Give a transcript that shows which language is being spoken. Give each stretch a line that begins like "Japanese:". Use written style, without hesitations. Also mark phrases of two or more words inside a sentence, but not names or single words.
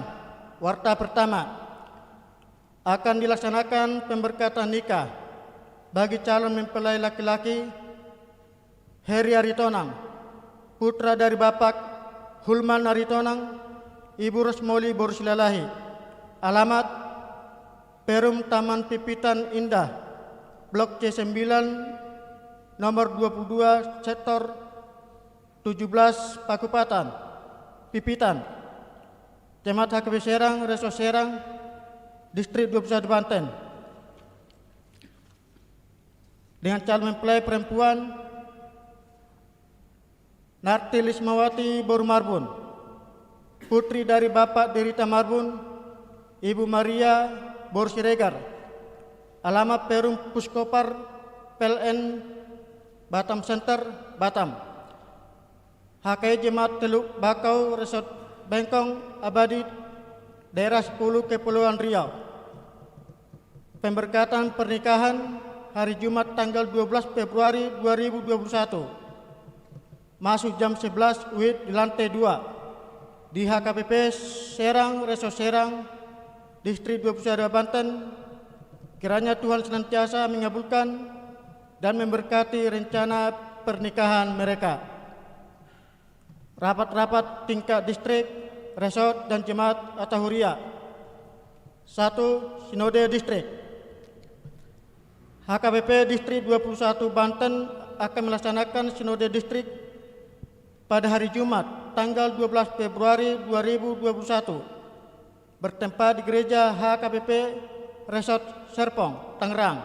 Indonesian: Warta pertama, akan dilaksanakan pemberkatan nikah bagi calon mempelai laki-laki Heri Aritonang, putra dari Bapak Hulman Aritonang, Ibu Rosmoli Borsilalahi. Alamat Perum Taman Pipitan Indah, Blok C9, nomor 22, Sektor 17, Pakopatan, Pipitan, Camat HKBP Serang, Resor Serang, Distrik 21 Banten. Dengan calon mempelai perempuan Narti Lismawati Bormarbun, putri dari Bapak Derita Marbun, Ibu Maria Borsiregar. Alamat Perum Puskopar, PLN Batam Center, Batam. HKI Jemaat Teluk Bakau, Resort Bengkong Abadi, Daerah 10, Kepulauan Riau. Pemberkatan pernikahan hari Jumat tanggal 12 Februari 2021. Masuk jam 11 WIB di lantai 2 di HKBP Serang, Resor Serang, Distrik 21 Banten. Kiranya Tuhan senantiasa mengabulkan dan memberkati rencana pernikahan mereka. Rapat-rapat tingkat distrik, resort, dan jemaat Atahuria. 1. Sinode Distrik. HKBP Distrik 21 Banten akan melaksanakan Sinode Distrik pada hari Jumat tanggal 12 Februari 2021 bertempat di Gereja HKBP Resort Serpong, Tangerang.